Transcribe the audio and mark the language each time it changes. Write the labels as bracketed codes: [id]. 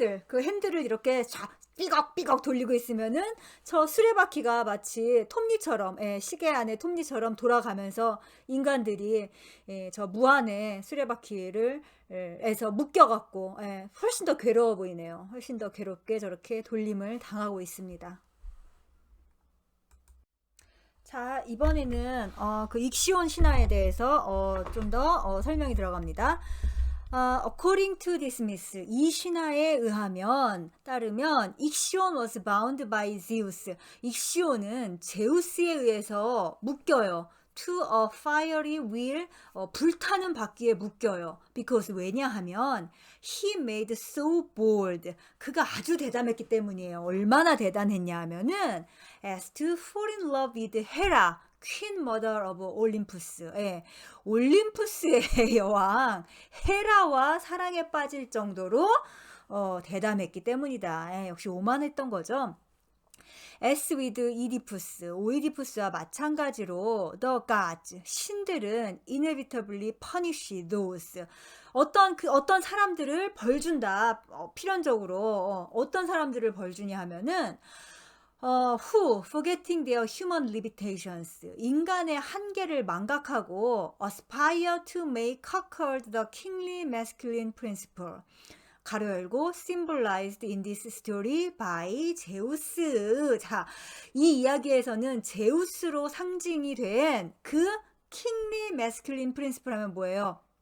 [ko] 그 핸들을 이렇게 삐걱삐걱 돌리고 있으면은 저 수레바퀴가 마치 톱니처럼, 시계 안에 톱니처럼 돌아가면서 인간들이 저 무한의 수레바퀴를 에서 묶여갖고 훨씬 더 괴로워 보이네요. 훨씬 더 괴롭게 저렇게 돌림을 당하고 있습니다. 자, 이번에는 그 익시온 신화에 대해서 좀 더 설명이 들어갑니다. [en] According to this myth, [ko] 이 신화에 따르면 [en] 익시온 was bound by Zeus. [ko] 익시온은 제우스에 의해서 묶여요. [en] To a fiery wheel, [ko] 불타는 바퀴에 묶여요. [en] Because [ko] 왜냐하면 [en] he made so bold. [ko] 그가 아주 대담했기 때문이에요. 얼마나 대단했냐 하면은 [en] as to fall in love with Hera, Queen Mother of Olympus. [ko] 올림푸스의 여왕 헤라와 사랑에 빠질 정도로 대담했기 때문이다. 역시 오만했던 거죠. [en] As with Oedipus, [ko] 오이디푸스와 마찬가지로 [en] the gods, [ko] 신들은 [en] inevitably punish those, [ko] 어떤 사람들을 벌 준다. 필연적으로 어떤 사람들을 벌 주냐 하면은 [en] who, forgetting their human limitations, [ko] 인간의 한계를 망각하고 [en] aspire to make conquered the kingly masculine principle, [ko] 가로 열고 [en] symbolized in this story by 제우스. [ko] 자, 이 이야기에서는 제우스로 상징이 된 그 [en] kingly masculine principle [ko] 하면 뭐예요?